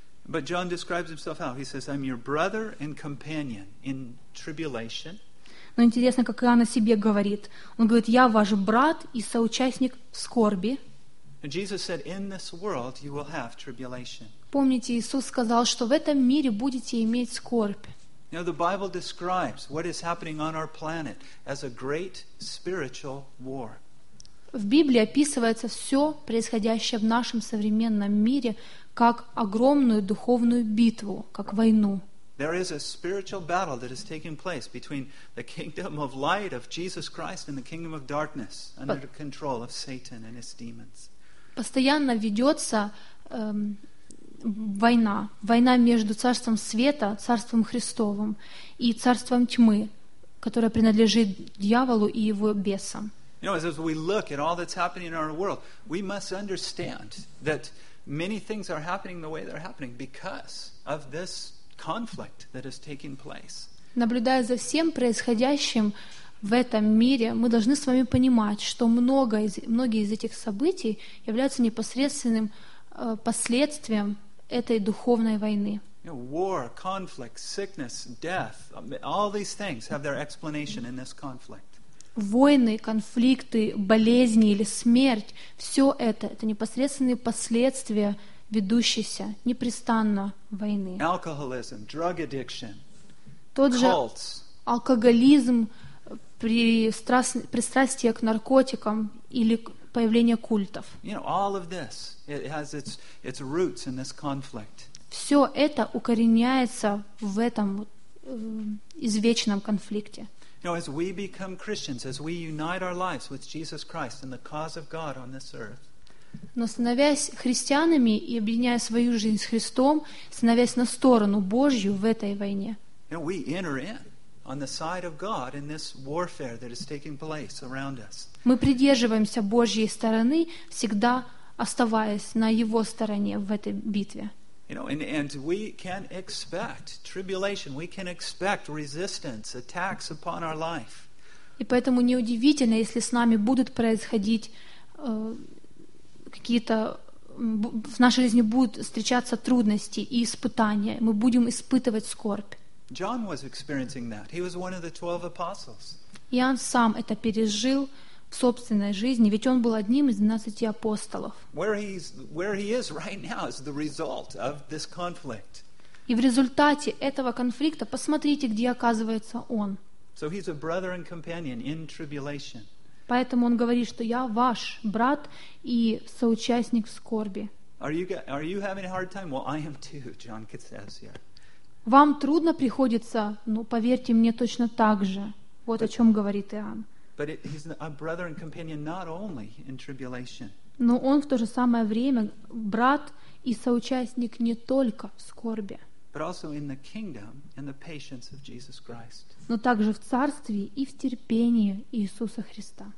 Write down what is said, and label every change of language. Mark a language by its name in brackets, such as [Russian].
[English] But John describes himself how? He says, I'm your brother and companion in tribulation. [Russian] Но интересно, как Иоанн о себе говорит. Он говорит, я ваш брат и соучастник в скорби. [English] And Jesus said, in this world you will have tribulation. [Russian] Помните, Иисус сказал, что в этом мире будете иметь скорбь. [English] You know, the Bible describes what is happening on our planet as a great spiritual war. [Russian] В Библии описывается все происходящее в нашем современном мире как огромную духовную битву, как войну. [English] There is a spiritual battle that is taking place between the kingdom of light of Jesus Christ and the kingdom of darkness under control of Satan and his demons. [Russian] Постоянно ведется война. Война между Царством Света, Царством Христовым и Царством Тьмы, которое принадлежит дьяволу и его бесам. [English] You know, as we look at all that's happening in our world, we must understand that many things are happening the way they're happening because of this conflict that is taking place. [Russian] Наблюдая за всем происходящим в этом мире, мы должны с вами понимать, что многие из этих событий являются непосредственным последствием этой духовной войны. [English] You know, war, conflict, sickness, death, all these things have their explanation in this conflict. [Russian] Войны, конфликты, болезни или смерть — все это непосредственные последствия ведущейся непрестанно войны. [English] Alcoholism, drug addiction, [Russian] тот же алкоголизм, пристрастие к наркотикам или появление культов. [English] You know, all of this, it has its roots in this conflict. [Russian] Все это укореняется в этом извечном конфликте. [English] You know, as we become Christians, as we unite our lives with Jesus Christ and the cause of God on this earth. [Russian] Но становясь христианами и объединяя свою жизнь с Христом, становясь на сторону Божью в этой войне. [English] You know, we enter in on the side of God in this warfare that is taking place around us. [Russian] Мы придерживаемся Божьей стороны, всегда оставаясь на Его стороне в этой битве. [English] You know, and we can expect tribulation, we can expect resistance, attacks upon our life. [Russian] И поэтому неудивительно, если с нами будут происходить какие-то в нашей жизни будут встречаться трудности и испытания, мы будем испытывать скорбь. [English] John was experiencing that. He was one of the 12 apostles. [Russian] Иоанн сам это пережил в собственной жизни, ведь он был одним из 12 апостолов. [English] Where he is right now is the result of this conflict. [Russian] И в результате этого конфликта посмотрите, где оказывается он. [English] So he's a brother and companion in tribulation. [Russian] Поэтому он говорит, что я ваш брат и соучастник в скорби. [English] Are you having a hard time? Well, I am too, John says here. [Russian] Вам трудно приходится, ну, поверьте мне, точно так же. Вот о чем говорит Иоанн. [English] But he's a brother and companion not only in tribulation. [Russian] Но он в то же самое время брат и соучастник не только в скорби, [English] but also in the kingdom and the patience of Jesus Christ. [Russian] Но также в царстве и в терпении Иисуса Христа.